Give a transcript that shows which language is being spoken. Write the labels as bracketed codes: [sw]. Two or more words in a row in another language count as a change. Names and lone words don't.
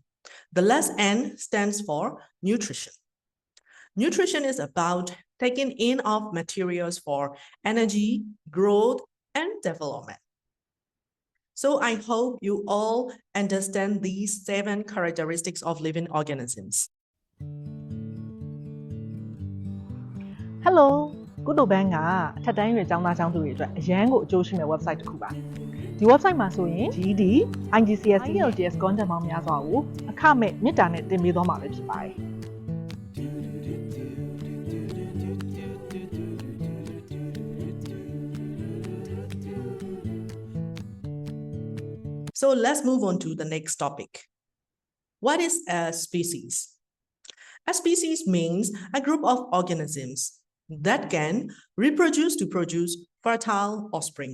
[en] The last N stands for nutrition. Nutrition is about taking in of materials for energy, growth, and development. So I hope you all understand these 7 characteristics of living organisms. Hello, [my] ကုသိုလ်ဘန်းကအထက်တန်းရွယ်ကျောင်းသားကျောင်းသူတွေအတွက်အရန်ကိုအကျိုးရှိမဲ့ website တစ်ခုပါဒီ website မှာဆိုရင် GED, IGCSE, IELTS content ပေါင်းများစွာကိုအခမဲ့မေတ္တာနဲ့တင်ပေးသွားမှာပဲဖြစ်ပါတယ် [en] So let's move on to the next topic. What is a species? A species means a group of organisms that can reproduce to produce fertile offspring.